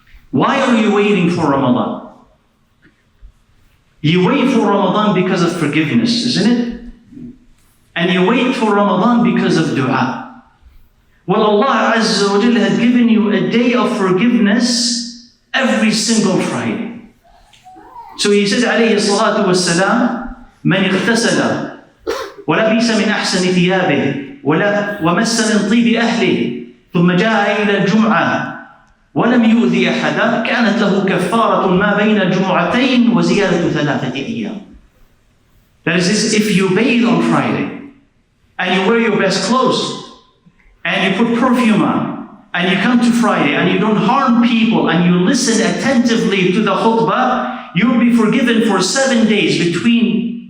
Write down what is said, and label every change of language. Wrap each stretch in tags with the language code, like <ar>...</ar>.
<en>Why are you waiting for Ramadan? You wait for Ramadan because of forgiveness, isn't it? And you wait for Ramadan because of dua. Well, Allah Azza wa Jalla had given you a day of forgiveness every single Friday. So he said,</en> <ar>alayhi salatu wassalam, من اغتسل ولبس من أحسن ثيابه ومس من طيب أهله ثم جاء إلى الجمعة ولم يؤذي أحدا كانت له كفارة ما بين الجمعتين وزيادة 3 أيام.</ar> <en>That is, if you bathe on Friday and you wear your best clothes, and you put perfume on, and you come to Friday, and you don't harm people, and you listen attentively to the khutbah, you will be forgiven for 7 days between</en>